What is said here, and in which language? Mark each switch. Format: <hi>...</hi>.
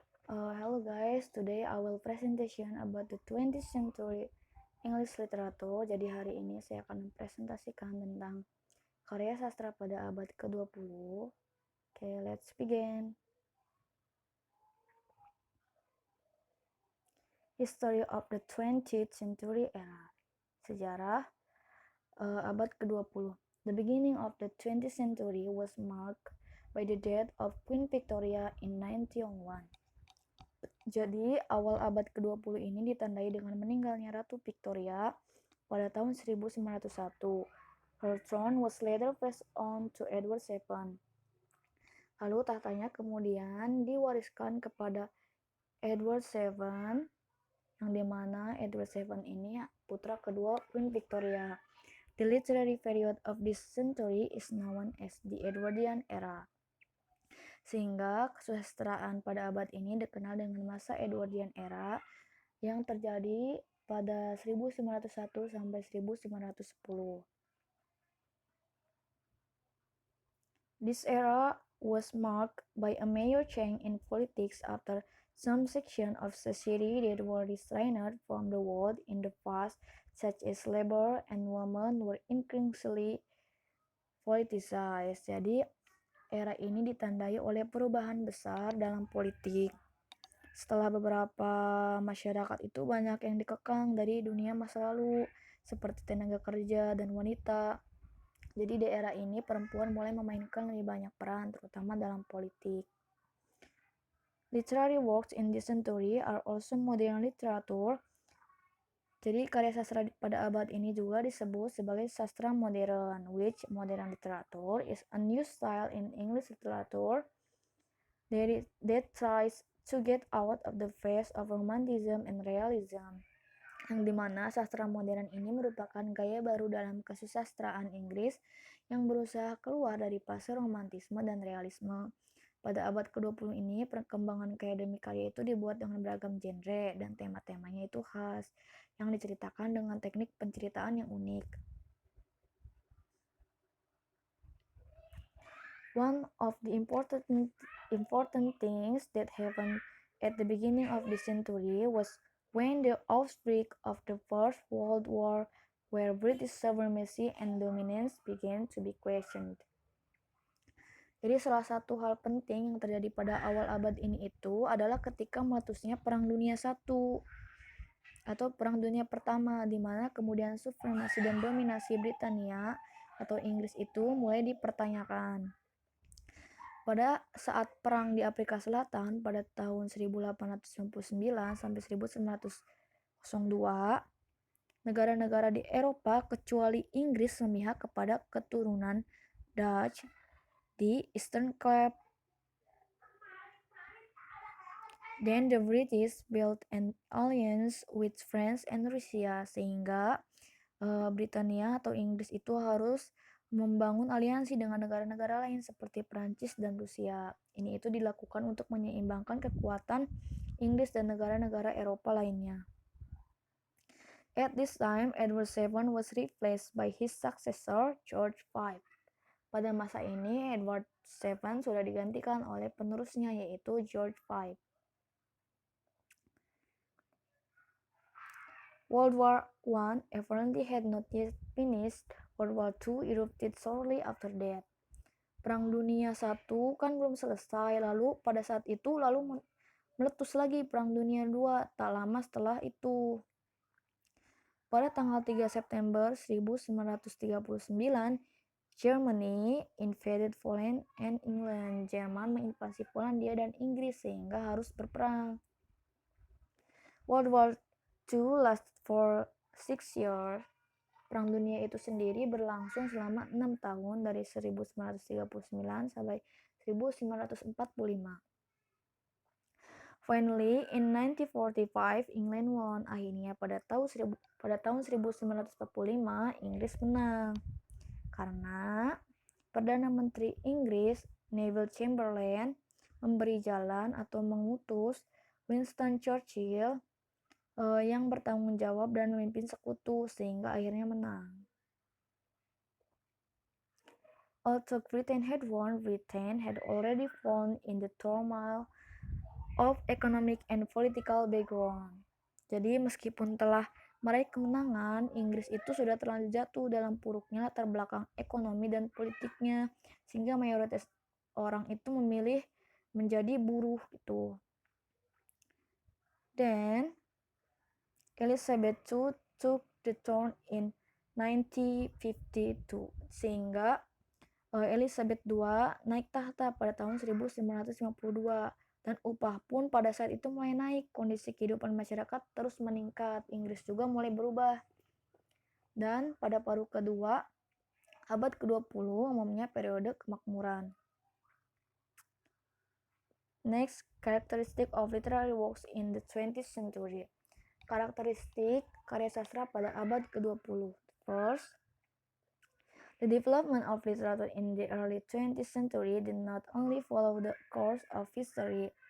<en>Hello guys, today I will presentation about the 20th century English literature.</en> <id>Jadi hari ini saya akan mempresentasikan tentang karya sastra pada abad ke-20.</id> <en>Okay, let's begin. History of the 20th century era.</en> <id>Sejarah abad ke-20.</id> <en>The beginning of the 20th century was marked by the death of Queen Victoria in 1901.</en> <id>Jadi, awal abad ke-20 ini ditandai dengan meninggalnya Ratu Victoria pada tahun 1901.</id> <en>Her throne was later passed on to Edward VII.</en> <id>Lalu tahtanya kemudian diwariskan kepada Edward VII, yang dimana Edward VII ini putra kedua Queen Victoria.</id> <en>The literary period of this century is known as the Edwardian era.</en> <id>Sehingga kesusastraan pada abad ini dikenal dengan masa Edwardian era yang terjadi pada 1901 sampai 1910.</id> <en>This era was marked by a major change in politics after some section of society that were restrained from the world in the past, such as labor and women, were increasingly politicized.</en> <id>Jadi, era ini ditandai oleh perubahan besar dalam politik. Setelah beberapa masyarakat itu banyak yang dikekang dari dunia masa lalu, seperti tenaga kerja dan wanita. Jadi di era ini perempuan mulai memainkan lebih banyak peran, terutama dalam politik.</id> <en>Literary works in this century are also modern literature.</en> <id>Jadi karya sastra pada abad ini juga disebut sebagai sastra modern,</id> <en>which modern literature is a new style in English literature that tries to get out of the phase of romanticism and realism,</en> <id>yang dimana sastra modern ini merupakan gaya baru dalam kesusastraan Inggris yang berusaha keluar dari fase romantisme dan realisme. Pada abad ke-20 ini, perkembangan akademi karya itu dibuat dengan beragam genre dan tema-temanya itu khas, yang diceritakan dengan teknik penceritaan yang unik.</id> <en>One of the important things that happened at the beginning of this century was when the outbreak of the First World War, where British supremacy and dominance began to be questioned.</en> <id>Jadi salah satu hal penting yang terjadi pada awal abad ini itu adalah ketika meletusnya Perang Dunia I atau Perang Dunia Pertama, di mana kemudian supremasi dan dominasi Britania atau Inggris itu mulai dipertanyakan. Pada saat perang di Afrika Selatan pada tahun 1899 sampai 1902, negara-negara di Eropa kecuali Inggris memihak kepada keturunan Dutch di Eastern Cape.</id> <en>Then the British built an alliance with France and Russia,</en> <id>sehingga Britania atau Inggris itu harus membangun aliansi dengan negara-negara lain seperti Prancis dan Rusia. Ini itu dilakukan untuk menyeimbangkan kekuatan Inggris dan negara-negara Eropa lainnya.</id> <en>At this time, Edward VII was replaced by his successor, George V.</en> <id>Pada masa ini, Edward VII sudah digantikan oleh penerusnya, yaitu George V.</id> <en>World War I apparently had not yet finished. World War II erupted shortly after that.</en> <id>Perang Dunia I kan belum selesai, lalu pada saat itu meletus lagi Perang Dunia II tak lama setelah itu. Pada tanggal 3 September 1939,</id> <en>Germany invaded Poland and England.</en> <id>Jerman menginvasi Polandia dan Inggris sehingga harus berperang.</id> <en>World War II lasted for 6 years.</en> <id>Perang dunia itu sendiri berlangsung selama 6 tahun dari 1939 sampai 1945.</id> <en>Finally, in 1945, England won.</en> <id>Akhirnya pada tahun 1945, Inggris menang. Karena Perdana Menteri Inggris, Neville Chamberlain, memberi jalan atau mengutus Winston Churchill yang bertanggung jawab dan memimpin sekutu, sehingga akhirnya menang.</id> <en>Although Britain had won, Britain had already fallen in the turmoil of economic and political background.</en> <id>Jadi meskipun telah meraih kemenangan, Inggris itu sudah terlanjur jatuh dalam puruknya latar belakang ekonomi dan politiknya, sehingga mayoritas orang itu memilih menjadi buruh gitu.</id> <en>Then Elizabeth II took the throne in 1952,</en> <id>sehingga Elizabeth II naik tahta pada tahun 1952 dan upah pun pada saat itu mulai naik. Kondisi kehidupan masyarakat terus meningkat. Inggris juga mulai berubah. Dan pada paruh kedua abad ke-20 umumnya periode kemakmuran.</id> <en>Next, characteristic of literary works in the 20th century.</en> <id>Karakteristik karya sastra pada abad ke-20.</id> <en>First, the development of literature in the early 20th century did not only follow the course of history.</en>